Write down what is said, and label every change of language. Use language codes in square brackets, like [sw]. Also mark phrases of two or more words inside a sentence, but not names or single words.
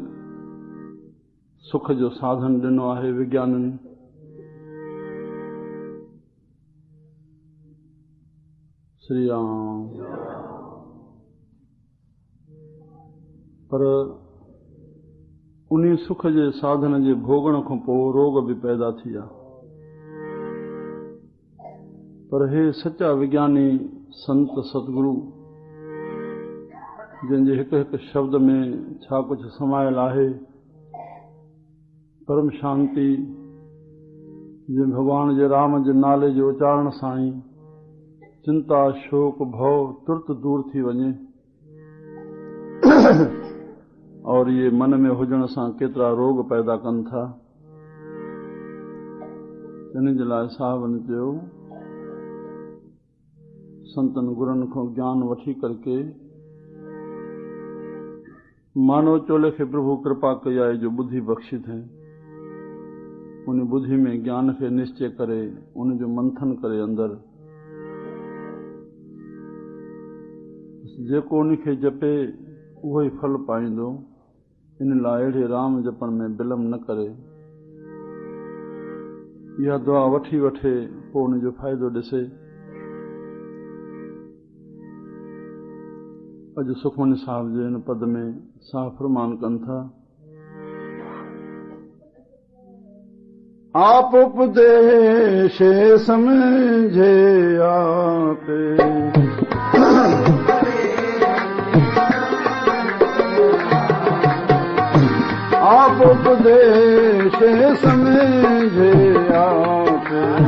[sd] सुख जो साधन ॾिनो आहे विज्ञाननि, श्री राम, पर उन्हीं सुख जे साधन जे भोगण खां पोइ रोग बि पैदा थी विया। पर हे सच्चा विज्ञानी संत सतगुरु, जंहिंजे हिकु हिकु शब्द में छा कुझु समायल आहे, परम शांति, जंहिं भॻवान जे राम जे नाले जे उचारण सां ई चिंता शोक भव तुरत दूर थी वञे, और ये मन में हुजण सां केतिरा रोग पैदा कनि था। इन जे लाइ साहिबनि चयो, संतन गुरनि खां ज्ञान वठी करके मानव चोले खे प्रभु कृपा कई आहे जो बुद्धि बख़्शित है। उन बुद्धि में ज्ञान खे निश्चय करे, उन जो मंथन करे अंदर जेको उन खे जपे उहो ई फल पाईंदो। इन लाइ अहिड़े राम जपण में विलम्ब न करे, इहा दुआ वठी वठे, पोइ उन जो फ़ाइदो ॾिसे। अॼु सुखमनी साहिब जे हिन पद में साफ़ फरमान कनि था, [pa] आप उपदेश समझे आपे, आप उपदेश समझे आपे,